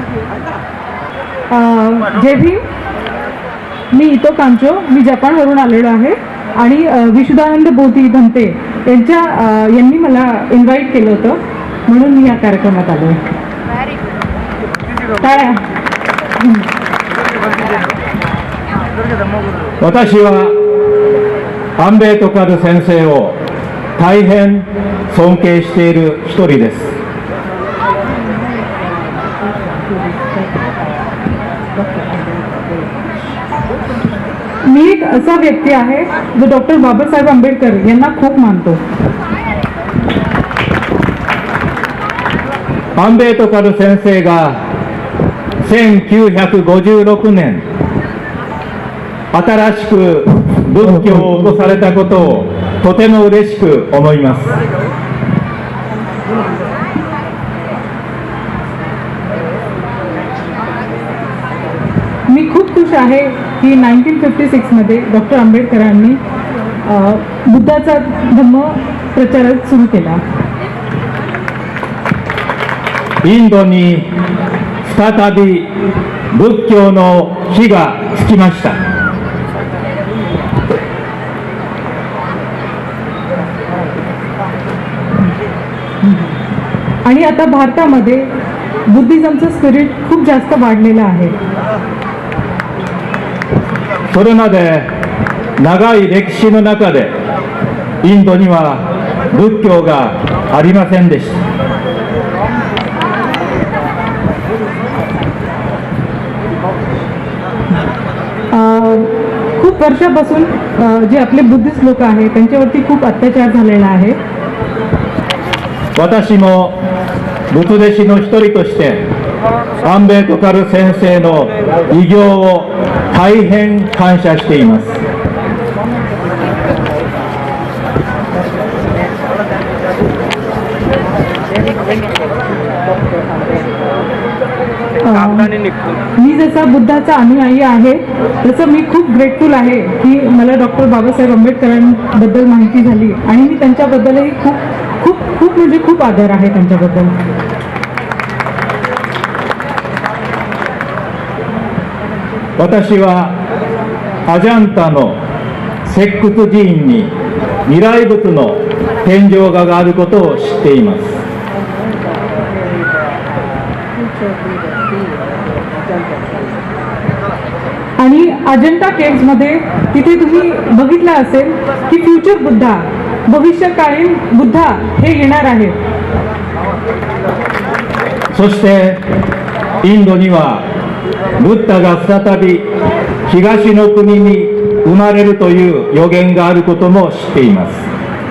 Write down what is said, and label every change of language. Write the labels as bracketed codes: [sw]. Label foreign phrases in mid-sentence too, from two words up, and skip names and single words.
[mr] जय भीम. मी इतो कांचो, मी जपानवरून आलेलो आहे आणि विशुद्धानंद बोधी धंते यांनी मला इन्व्हाइट केलं होतं म्हणून मी या कार्यक्रमात आलो आहे. टाळ्या. [ja] 私はアンベートカル先生を大変尊敬している一人です。 [mr] मी एक असा व्यक्ती आहे जो डॉक्टर बाबासाहेब आंबेडकर यांना खूप मानतो. [ja] アンベートカル先生が1956年新しく仏教を起こされたことをとても嬉しく思います。 [mr] मी खूप खुश आहे की 1956 मध्ये डॉक्टर आंबेडकरांनी बुद्धाचा धम्म प्रचार सुरू केला. [ja] インドに再び仏教の火がつきました。 [mr] आणि आता भारतामध्ये बुद्धिझमचं स्पिरिट खूप जास्त वाढलेलं आहे. [ja] それまで長い歴史の中でインドには仏教がありませんでした。 [mr] खूप वर्षापासून जे आपले बुद्धिस्ट लोक आहेत त्यांच्यावरती खूप अत्याचार झालेला आहे. [ja] 私も仏弟子の一人としてアンベートカル先生の偉業を大変感謝しています。 [mr] मी जसा बुद्धाचा अनुयायी आहे तसं मी खूप ग्रेटफुल आहे की मला डॉक्टर बाबासाहेब आंबेडकरांबद्दल माहिती झाली आणि मी त्यांच्याबद्दलही खूप खूप खूप म्हणजे खूप आदर आहे त्यांच्याबद्दल. [ja] 私はアジャンタの石窟寺院に未来仏の天井画があることを知っています。 [mr] आणि अजंता केव्ज मध्ये तिथे तुम्ही बघितलं असेल की [en] future Buddha [mr] भविष्यकालीन बुद्धा हे येणार आहेत. [ja] そしてインドにはブッダが再び東の国に生まれるという予言があることも知っています。